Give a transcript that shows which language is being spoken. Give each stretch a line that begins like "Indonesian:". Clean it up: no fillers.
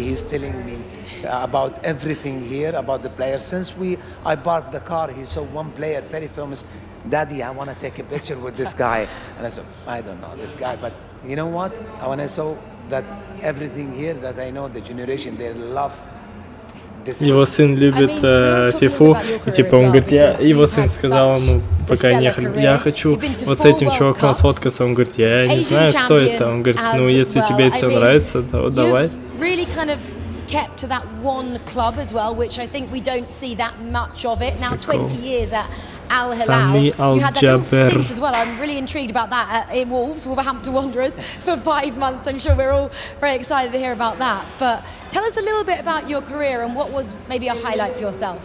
English: He's telling me about everything here, about the players. Since I parked the car, he saw one player, very famous. Daddy, I want to take a picture with this guy. And I said, I don't know this guy, but you know what? When I saw that everything here that I know, the generation, they love.
Russian: Его сын любит фифу, и типа он говорит, его сын сказал ему, пока не ехали, я хочу вот с этим чуваком сфоткаться, он говорит, я не знаю, кто это, он говорит, ну если тебе это нравится, то давай.
English: Kept to that one club as well, which I think we don't see that much of it. Now 20 years at Al Hilal. You had that little stint as well. I'm really intrigued about that in Wolverhampton Wanderers for 5 months. I'm sure we're all very excited to hear about that. But tell us a little bit about your career and what was maybe a highlight for yourself.